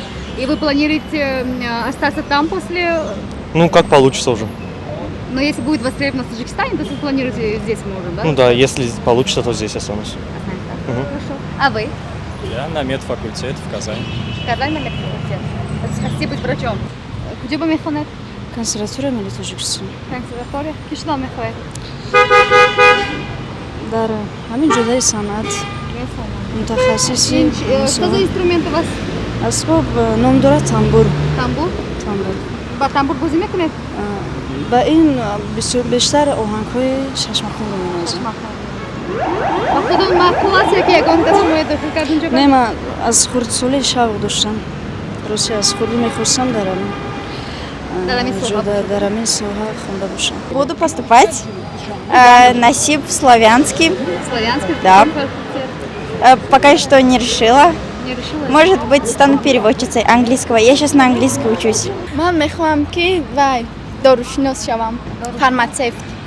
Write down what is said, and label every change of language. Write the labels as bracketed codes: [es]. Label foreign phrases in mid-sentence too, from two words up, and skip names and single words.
[ru] И вы планируете остаться там после... Ну, как получится уже. Но если будет востребовано в Таджикистане, то вы планируете здесь, может, да? Ну да, если получится, то здесь останусь. Останется. Мгм. Хорошо. А вы? Я на медфакультет в Казани. Казань на медфакультет. Хотите быть врачом? [tg] Куда бы механет? Консерватория мили Тоҷикистон. Консерватория? Кишла механет? дар ҳамин ҷодаи санъат мутахассиси [ru] Что за инструмент у вас? [tg] асбоб ном дорад тамбур. Тамбур? Тамбур. Ба тамбур бозӣ мекунед? ба ин бештар оҳангҳои шашмахонро менавозам. Ба худум маъқул аст яке ягонита шумо дохил кард унҷо? Не, ман аз хурдсолии шавқ доштам. Росте аз хурдӣ мехостам дар Дар ҳамин соҳа. дар ҳамин соҳа хонда бошам. [ru] Буду поступать на СИП славянский. Славянский? Да. Какой факультет? Пока что не решила. Не решила? Может быть, стану переводчицей английского. Я сейчас на английском учусь. [tg] Ман мехоҳам ки вай дорушинос шавам. Фарматсевт.